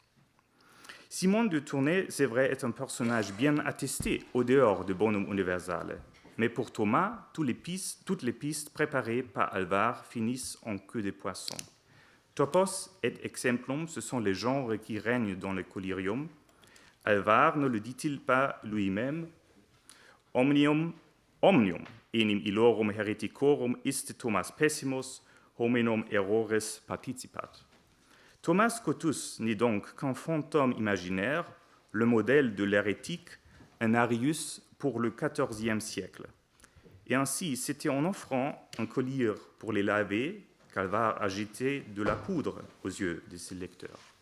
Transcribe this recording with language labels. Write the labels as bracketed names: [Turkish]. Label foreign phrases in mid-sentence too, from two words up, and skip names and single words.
[French] Simon de Tournai, c'est vrai, est un personnage bien attesté au dehors du bonum universal, mais pour Thomas, toutes les pistes préparées par Alvar finissent en queue de poisson. Topos et exemplum, ce sont les genres qui règnent dans le collyrium. Alvar ne le dit-il pas lui-même? [Latin] Omnium enim illorum hereticorum iste Thomas pessimus, hominum errores participat. [French] Thomas Scotus n'est donc qu'un fantôme imaginaire, le modèle de l'hérétique, un Arius pour le XIVe siècle. Et ainsi, c'était en offrant un collier pour les laver qu'Alvar a jeté de la poudre aux yeux de ses lecteurs.